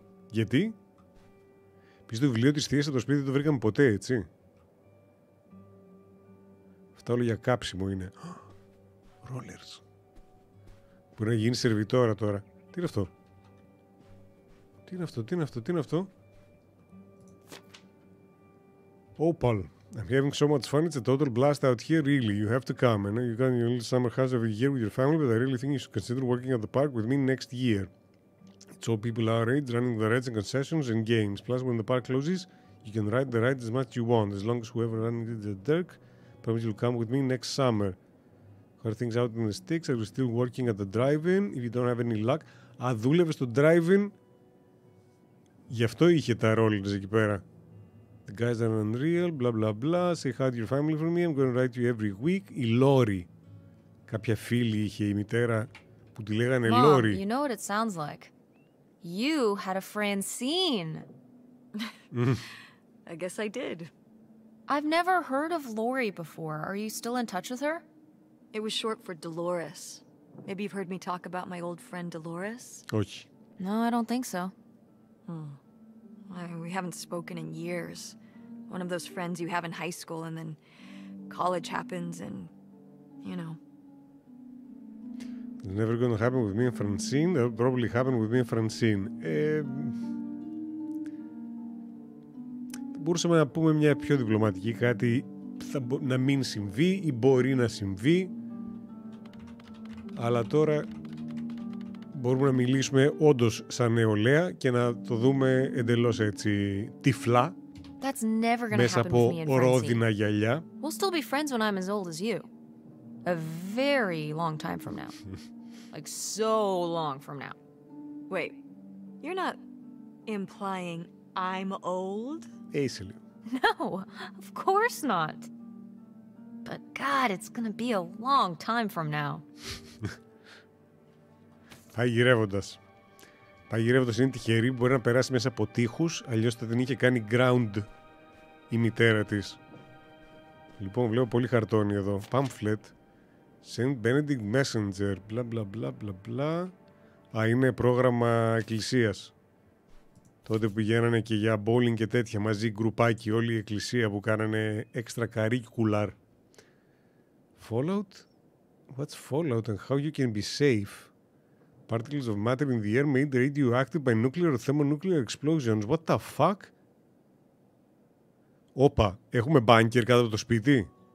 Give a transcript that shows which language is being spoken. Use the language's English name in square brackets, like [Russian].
[Greek] Γιατί? Πεις το βιβλίο της θείας στο σπίτι δεν το βρήκαμε ποτέ, έτσι. Αυτά όλα για κάψιμο είναι. Rollers. Μπορεί να γίνει σερβιτόρα τώρα. Τι είναι αυτό? Τι είναι αυτό, τι είναι αυτό, τι είναι αυτό? [English] Opal. I'm having so much fun. It's a total blast out here, really. You have to come. I know you got your little summer house every year with your family, but I really think you should consider working at the park with me next year. It's all people our age running the rides and concessions and games. Plus, when the park closes, you can ride the rides as much as you want, as long as whoever running it is a Dirk. Promise you'll come with me next summer. Are things out in the sticks? Are you still working at the drive-in? If you don't have any luck. [Greek] Α, δούλευε στο drive-in. Γι' αυτό είχε τα rollers εκεί πέρα. [English] The guys are unreal, blah blah blah. Say hi to your family for me. I'm going to write you every week. [Greek] Η Λόρι. Κάποια φίλη είχε η μητέρα που τη λέγανε Λόρι. [English] Mom, you know what it sounds like. You had a Francine. I guess I did. I've never heard of Lori before. Are you still in touch with her? It was short for Dolores. Maybe you've heard me talk about my old friend Dolores? [Greek] Όχι. [English] No, I don't think so. We haven't spoken in years. One of those friends you have in high school and then college happens and, you know. It's never going to happen with me and Francine. That'll probably happen with me and Francine. [Greek] Μπορούσαμε να πούμε μια πιο διπλωματική, κάτι να μην συμβεί ή μπορεί να συμβεί, αλλά τώρα μπορούμε να μιλήσουμε όντως σαν νεολαία και να το δούμε εντελώς έτσι τυφλά, μέσα από ρόδινα γυαλιά. [English] We'll still be friends when I'm as old as you. A very long time from now. Like so long from now. Wait, you're not implying I'm old? [Greek] Είσαι λίγο. [English] No, of course not. But God, it's gonna be a long time from now. [Greek] Παγειρεύοντας. Παγειρεύοντας είναι τυχερή που μπορεί να περάσει μέσα από τείχους, αλλιώς θα την είχε κάνει ground η μητέρα της. Λοιπόν, βλέπω πολύ χαρτόνι εδώ. Pamphlet. Saint Benedict Messenger. Μπλα μπλα μπλα μπλα μπλα. Α, είναι πρόγραμμα εκκλησίας. Τότε που πηγαίνανε και για bowling και τέτοια μαζί γκρουπάκι, όλη η εκκλησία που κάνανε extracurricular. [English] Fallout? What's Fallout and how you can be safe? Particles of matter in the air made radioactive by nuclear or thermonuclear explosions. What the fuck? [Greek] Όπα, έχουμε bunker κάτω από το σπίτι.